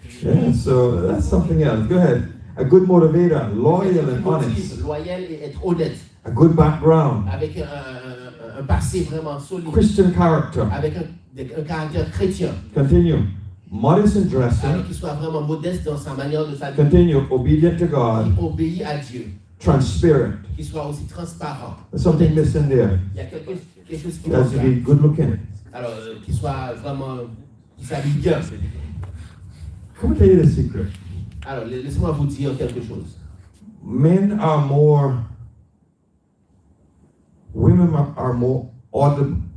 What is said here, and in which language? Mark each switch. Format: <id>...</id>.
<en>Yeah, so that's something else. Go ahead. A good motivator, loyal and honest.</en> <fr>Loyal et être honnête.</fr> <en>A good background,</en> <fr>Avec un passé vraiment solide.</fr> <en>Christian character.</en> <fr>Avec un caractère chrétien.</fr> <en>Continue. Modest in dressing.</en> <fr>Alors qu'il soit vraiment modeste dans sa manière de s'habiller.</fr> <en>Continue. Obedient to God.</en> <fr>Qui obéit à Dieu.</fr> <en>Transparent.</en> <fr>Qu'il soit aussi transparent.</fr> <en>There's something missing there.</en> <fr>Il y a quelque chose qui</fr> <en>He has</en> <fr>manque</fr> <en>to</en> <fr>là.</fr> <en>be good looking.</en> <fr>Alors, qu'il soit vraiment, qu'il s'habille bien.</fr> <en>Let me tell you the secret.</en> <fr>Alors, laissez-moi vous dire quelque chose.</fr> <en>Men are more, women are more audible,</en>